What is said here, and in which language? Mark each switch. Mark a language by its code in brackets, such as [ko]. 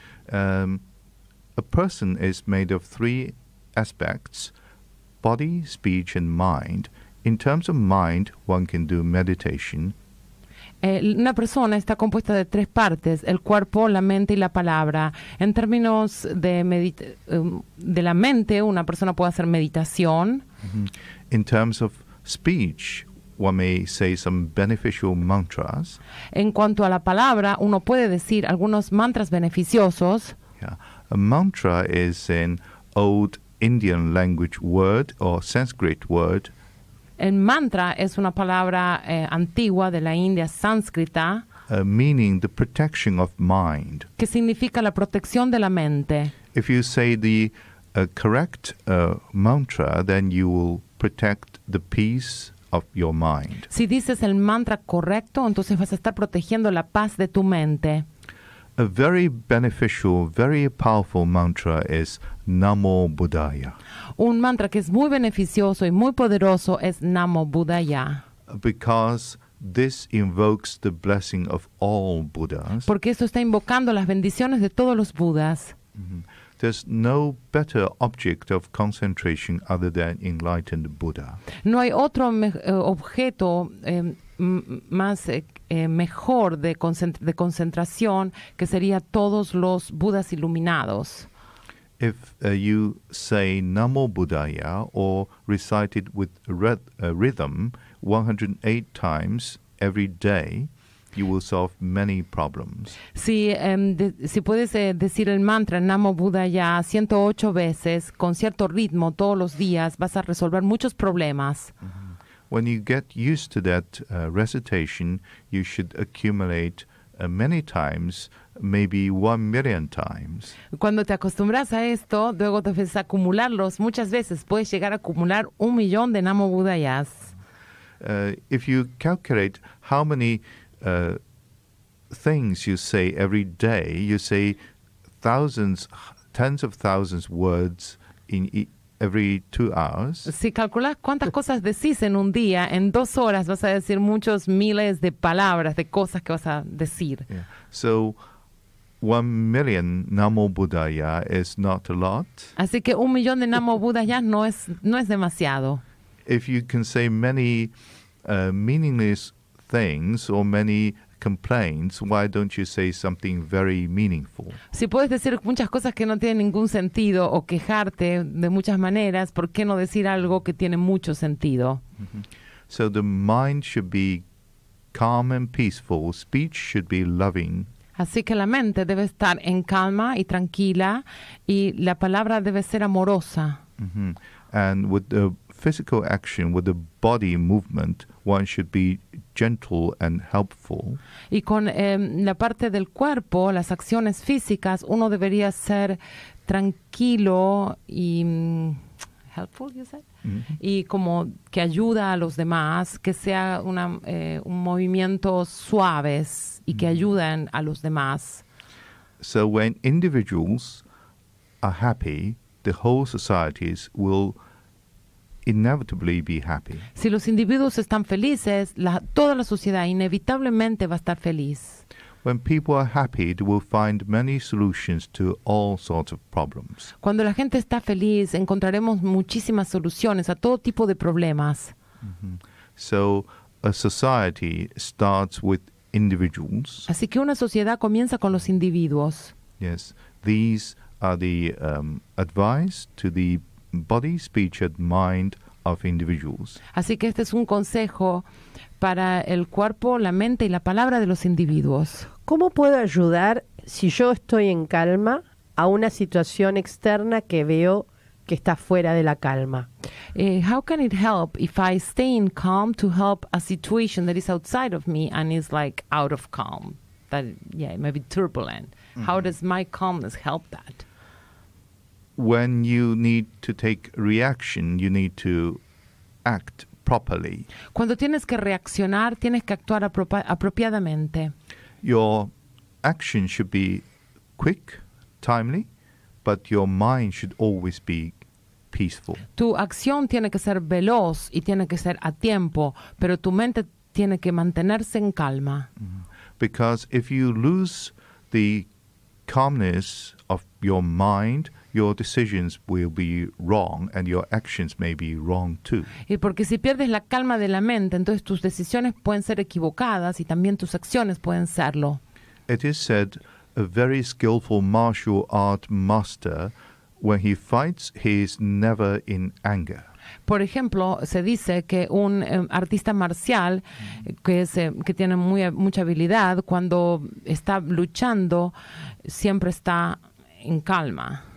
[en] A person is made of three aspects: body, speech, and mind. In terms of mind, one can do meditation. [es] Una persona está compuesta de tres partes: el cuerpo, la mente y la palabra. En términos de la mente, una persona puede hacer meditación. [en] In terms of speech, one may say some beneficial mantras. [es] En cuanto a la palabra, uno puede decir algunos mantras beneficiosos. [en] Yeah. A mantra is an old Indian language word or Sanskrit word. [es] El mantra es una palabra antigua de la India sánscrita, [en] meaning the protection of mind. [es] que significa la protección de la mente. [en] If you say the correct mantra, then you will protect the peace of your mind. [es] Si dices el mantra correcto, entonces vas a estar protegiendo la paz de tu mente. [en] A very beneficial, very powerful mantra is Namo Buddhaya. [es] Un mantra que es muy beneficioso y muy poderoso es Namo Buddhaya. [en] Because this invokes the blessing of all Buddhas. [es] Porque esto está invocando las bendiciones de todos los Budas. [en] there's no better object of concentration other than enlightened Buddha. [es] No hay otro objeto más mejor de concentración que sería todos los Budas iluminados. [en] If you say Namo Buddhaya or recite it with rhythm 108 times every day, you will solve many problems. [es] Si puedes decir el mantra Namo Buddhaya 108 veces con cierto ritmo todos los días, vas a resolver muchos problemas. [en] When you get used to that recitation, you should accumulate many times, maybe 1,000,000 times. [es] Cuando te acostumbras a esto, luego te ves a acumularlos muchas veces. Puedes llegar a acumular 1,000,000 de Namo Buddhayas. [en] If you calculate how many things you say every day, you say thousands, tens of thousands words in every 2 hours. [es] Si calculas cuántas cosas decís en un día, en 2 horas vas a decir muchos miles de palabras, de cosas que vas a decir. [en] Yeah. So 1,000,000 Namo Buddhaya is not a lot. [es] Así que 1,000,000 de Namo Buddhaya no es demasiado. [en] If you can say many meaningless things or many complaints, why don't you say something very meaningful? [es] Si puedes decir muchas cosas que no tienen ningún sentido o quejarte de muchas maneras, ¿por qué no decir algo que tiene mucho sentido? [en] So the mind should be calm and peaceful. Speech should be loving. [es] Así que la mente debe estar en calma y tranquila y la palabra debe ser amorosa. [en] And with the physical action, with the body movement, one should be gentle and helpful. [es] Y con la parte del cuerpo, las acciones físicas, uno debería ser tranquilo y [en] helpful, you said? [es] Y como que ayuda a los demás, que sea un movimiento suaves y que ayuden a los demás. [en] So when individuals are happy, the whole societies will inevitably be happy. [es] Si los individuos están felices, toda la sociedad inevitablemente va a estar feliz. [en] When people are happy, they will find many solutions to all sorts of problems. [es] Cuando la gente está feliz, encontraremos muchísimas soluciones a todo tipo de problemas. [en] So a society starts with individuals. [es] Así que una sociedad comienza con los individuos. [en] Yes, these are the advice to the body, speech and mind of individuals. [es] Así que este es un consejo para el cuerpo, la mente y la palabra de los individuos. ¿Cómo puedo ayudar si yo estoy en calma a una situación externa que veo que está fuera de la calma? [en] How can it help if I stay in calm to help a situation that is outside of me and is like out of calm? That, it may be turbulent. How does my calmness help that? When you need to take reaction, you need to act properly. [es] Cuando tienes que reaccionar, tienes que actuar apropiadamente. [en] Your action should be quick, timely, but your mind should always be peaceful. [es] Tu acción tiene que ser veloz y tiene que ser a tiempo, pero tu mente tiene que mantenerse en calma. [en] Because if you lose the calmness of your mind, your decisions will be wrong and your actions may be wrong too. [es] Y porque si pierdes la calma de la mente, entonces tus decisiones pueden ser equivocadas y también tus acciones pueden serlo. [en] It is said a very skillful martial art master, when he fights, he is never in anger. [es] Por ejemplo, se dice que un artista marcial que tiene mucha habilidad, cuando está luchando, siempre está en calma.